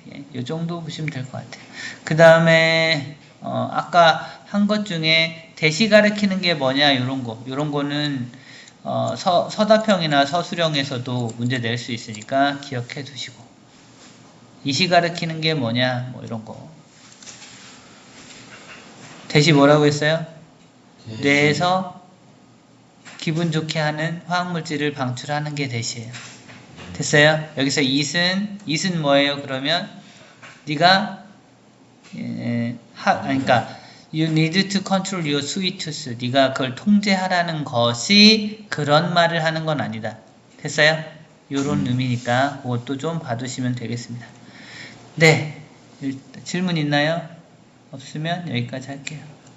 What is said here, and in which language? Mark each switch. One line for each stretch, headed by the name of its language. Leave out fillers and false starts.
Korean: 예, 이 정도 보시면 될 것 같아요. 그 다음에 아까 한 것 중에 대시 가리키는 게 뭐냐 요런 거는 서다평이나 서술형에서도 문제 낼 수 있으니까 기억해 두시고 이시 가리키는 게 뭐냐 뭐 이런 거 대시 뭐라고 했어요? 뇌에서 기분 좋게 하는 화학물질을 방출하는 게 대시예요. 됐어요? 여기서 it은 뭐예요? 그러면 네가 그러니까
English: you need to control your sweet tooth.
Korean: 네가 그걸 통제하라는 것이 그런 말을 하는 건 아니다. 됐어요? 요런 의미니까 그것도 좀 봐두시면 되겠습니다. 네, 질문 있나요? 없으면 여기까지 할게요.